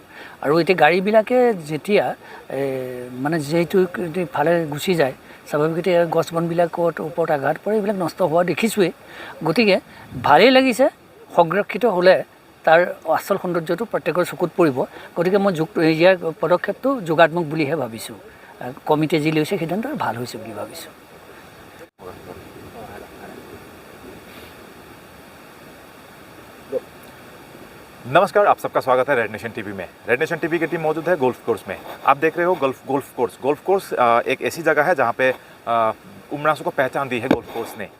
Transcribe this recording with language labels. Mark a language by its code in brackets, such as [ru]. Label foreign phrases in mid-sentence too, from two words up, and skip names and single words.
[as] আৰু এতিয়া গাড়ীবিলাকে যেতিয়া মানে যিটো ফালে গুচি যায়, স্বাভাৱিকতে গছ বনবিলাকত ওপৰত আঘাত পৰে, এইবিলাক নষ্ট হোৱা দেখিছোঁৱেই। গতিকে ভালেই লাগিছে, সংৰক্ষিত হ'লে তাৰ আচল সৌন্দৰ্যটো প্ৰত্যেকৰ চকুত পৰিব। গতিকে মই ইয়াৰ পদক্ষেপটো যোগাত্মক বুলিহে ভাবিছোঁ। কমিটিয়ে যি লৈছে সিদ্ধান্ত ভাল হৈছে বুলি ভাবিছোঁ। [hi] नमस्कार, आप सबका स्वागत है रेड नेशन टीवी में। रेड नेशन टीवी की टीम मौजूद है गोल्फ कोर्स में। आप देख रहे हो गोल्फ कोर्स एक ऐसी जगह है जहाँ पे उमरांसू को पहचान दी है गोल्फ कोर्स ने।